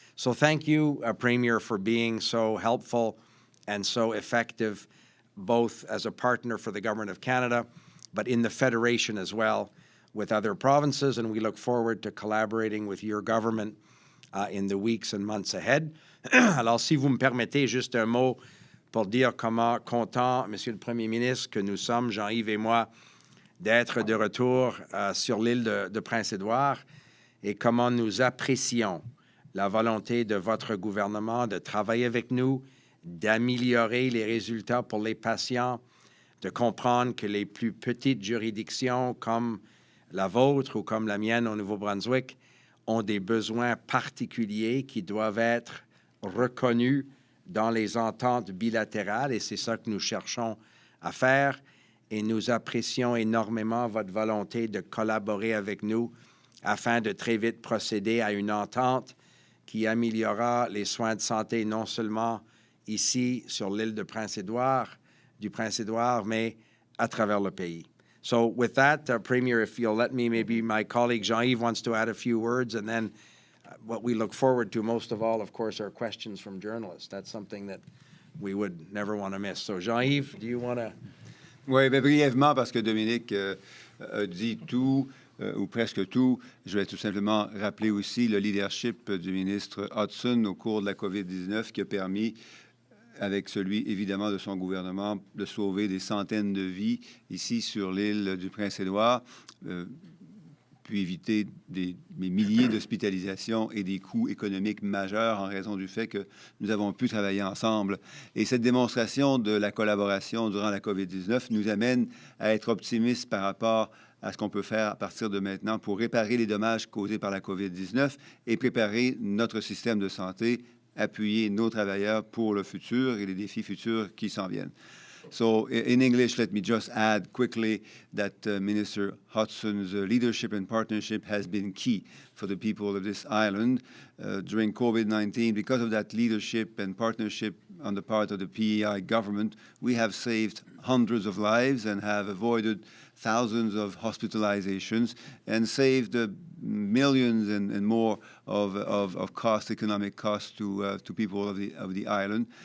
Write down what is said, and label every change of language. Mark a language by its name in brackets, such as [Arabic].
[English] So thank you, Premier, for being so helpful and so effective, both as a partner for the Government of Canada, but in the Federation as well, with other provinces, and we look forward to collaborating with your government in the weeks and months ahead. [French] Alors, si vous me permettez, juste un mot pour dire comment content, Monsieur le Premier ministre, que nous sommes, Jean-Yves et moi, d'être de retour sur l'île de Prince-Édouard, et comment nous apprécions la volonté de votre gouvernement de travailler avec nous, d'améliorer les résultats pour les patients, de comprendre que les plus petites juridictions comme la vôtre ou comme la mienne au Nouveau-Brunswick ont des besoins particuliers qui doivent être reconnus dans les ententes bilatérales, et c'est ça que nous cherchons à faire. Et nous apprécions énormément votre volonté de collaborer avec nous afin de très vite procéder à une entente qui améliorera les soins de santé non seulement ici sur l'île de du Prince-Édouard, mais à travers le pays. [English] So with that, Premier, if you'll let me, maybe my colleague Jean-Yves wants to add a few words, and then what we look forward to most of all, of course, are questions from journalists. That's something that we would never want to miss. So Jean-Yves, do you want to... [French] Oui, bien brièvement, parce que Dominique a dit tout, ou presque tout. Je vais tout simplement rappeler aussi le leadership du ministre Hudson au cours de la COVID-19 qui a permis, avec celui évidemment de son gouvernement, de sauver des centaines de vies ici sur l'île du Prince-Édouard, puis éviter des milliers d'hospitalisations et des coûts économiques majeurs en raison du fait que nous avons pu travailler ensemble. Et cette démonstration de la collaboration durant la COVID-19 nous amène à être optimistes par rapport à ce qu'on peut faire à partir de maintenant pour réparer les dommages causés par la COVID-19 et préparer notre système de santé, appuyer nos travailleurs pour le futur et les défis futurs qui s'en viennent. [English] So in English, let me just add quickly that Minister Hudson's leadership and partnership has been key for the people of this island during COVID-19. Because of that leadership and partnership on the part of the PEI government, we have saved hundreds of lives and have avoided thousands of hospitalizations and saved millions and more of cost, economic costs to people of the island.